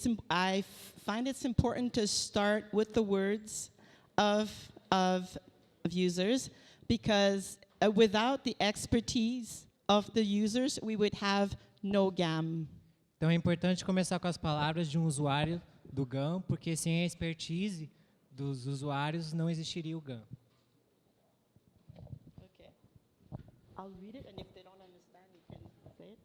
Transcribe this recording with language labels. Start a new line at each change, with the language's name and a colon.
English: I find it's important to start with the words of users, because without the expertise of the users, we would have no GAM.
Portuguese: Então é importante começar com as palavras de um usuário do GAM, porque sem a expertise dos usuários não existiria o GAM.
English: Okay. I'll read it, and if they don't understand, you can say it.